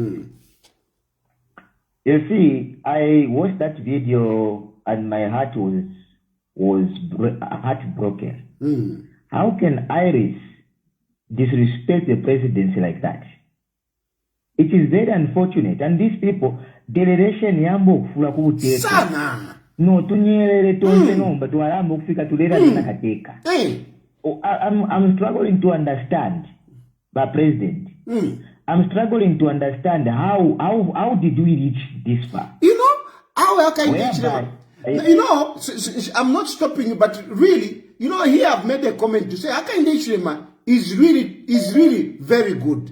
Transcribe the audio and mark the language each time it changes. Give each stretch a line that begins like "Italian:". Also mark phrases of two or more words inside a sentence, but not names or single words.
English: You see, I watched that video and my heart was heartbroken. How can Iris disrespect the presidency like that? It is very unfortunate. And these people, generation
Bemba: yambo kufula kuteka. Sana. No, tunyelele tonse nomba tuwalambo kufika tulera na kateka.
English: I'm struggling to understand, but President. I'm struggling to understand how did we reach this far? How can I'm not stopping you, but really, here I've made a comment to say Hakainde Hichilema is really very good.